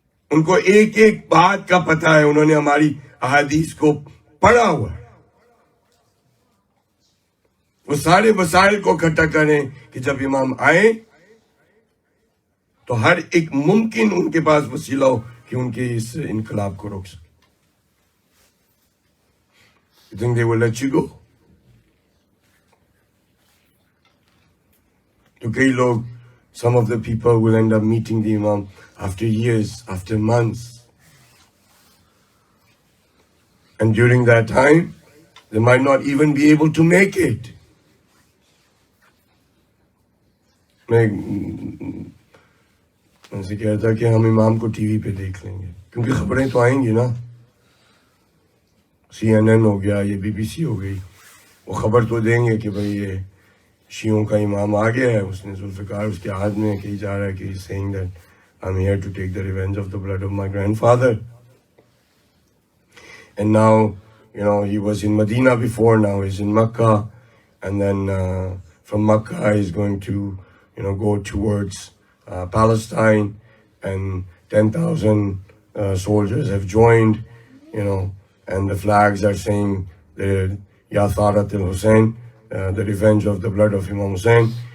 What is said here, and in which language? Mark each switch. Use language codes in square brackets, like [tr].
[ur] ان کو ایک ایک بات کا پتہ ہے، انہوں نے ہماری احادیث کو پڑھا ہوا ہے. وہ سارے وسائل کو اکٹھا کریں کہ جب امام آئیں تو ہر ایک ممکن ان کے پاس وسیلہ ہو کہ ان کے اس انقلاب کو روک سکے. [en] You think they will let you go? [ur] تو کئی لوگ [en] some of the people will end up meeting the imam after years, after months. And during that time, they might not even be able to make it. [ur] میں ان سے کہہ رہا تھا کہ ہم امام کو ٹی وی پہ دیکھ لیں گے، کیونکہ خبریں تو آئیں گی نا، CNN ہو گیا، یہ BBC ہو گئی، وہ خبر تو دیں گے کہ بھئی یہ شیعوں کا امام آ گیا ہے، اس نے ذوالفقار اس کے ہاتھ میں کہی جا رہا ہے کہ [en] he's saying that I'm here to take the revenge of the blood of my grandfather. And now, he was in Medina before, now he's in Makkah. And then from Makkah, he's going to, go towards Palestine. And 10,000 soldiers have joined, and the flags are saying, Ya Tharat al-Hussein, the revenge of the blood of Imam Hussein.